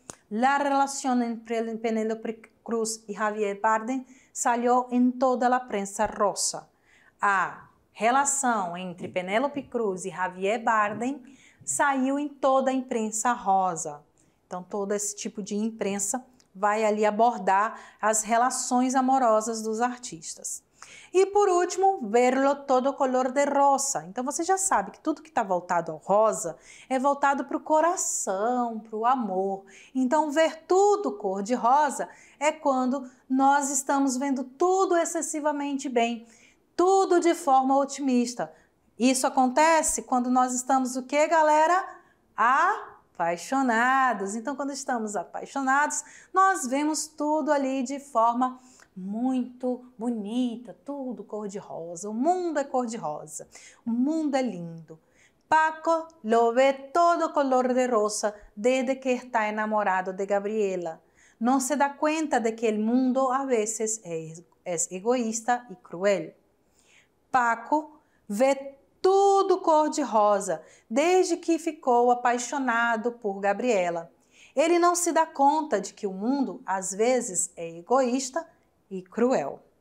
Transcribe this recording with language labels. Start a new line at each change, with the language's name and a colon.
Spanish: La relación entre Penélope Cruz y Javier Bardem salió en toda la prensa rosa.
Portuguese: A relação entre Penélope Cruz e Javier Bardem saiu em toda a imprensa rosa. Então, todo esse tipo de imprensa vai ali abordar as relações amorosas dos artistas. E por último,
Spanish: verlo todo color de rosa.
Portuguese: Então você já sabe que tudo que está voltado ao rosa é voltado para o coração, para o amor. Então ver tudo cor de rosa é quando nós estamos vendo tudo excessivamente bem, tudo de forma otimista. Isso acontece quando nós estamos o quê, galera? Apaixonados. Então quando estamos apaixonados, nós vemos tudo ali de forma muito bonita, tudo cor-de-rosa. O mundo é cor-de-rosa, o mundo é lindo.
Spanish: Paco lo ve todo color de rosa desde que está enamorado de Gabriela.
Portuguese: Não se dá conta de que o mundo
Spanish: a veces
Portuguese: é egoísta e cruel. Paco vê tudo cor-de-rosa desde que ficou apaixonado por Gabriela. Ele não se dá conta de que o mundo às vezes é egoísta e cruel.